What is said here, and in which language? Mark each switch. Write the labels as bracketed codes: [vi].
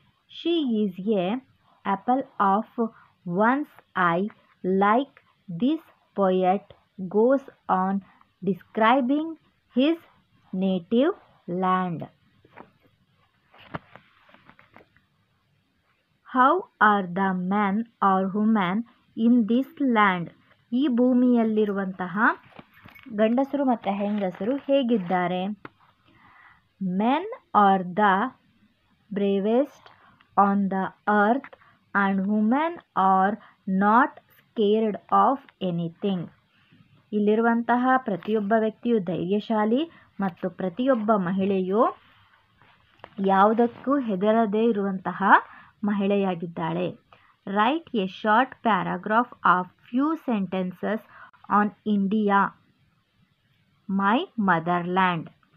[en] She is a apple of one's eye, like this poet goes on describing his native land. How are the men or women in this land? [kn] ಈ ಭೂಮಿಯಲ್ಲಿರುವಂತಹ ಗಂಡಸರು ಮತ್ತು ಹೆಂಗಸರು ಹೇಗಿದ್ದಾರೆ? [en] Men are the bravest on the earth and women are not scared of anything. [kn] ಇಲ್ಲಿರುವಂತಹ ಪ್ರತಿಯೊಬ್ಬ ವ್ಯಕ್ತಿಯು ಧೈರ್ಯಶಾಲಿ ಮತ್ತು ಪ್ರತಿಯೊಬ್ಬ ಮಹಿಳೆಯು ಯಾವುದಕ್ಕೂ ಹೆದರದೇ ಇರುವಂತಹ ಮಹಿಳೆಯಾಗಿದ್ದಾಳೆ. [en] Write a short paragraph of few sentences on India my motherland.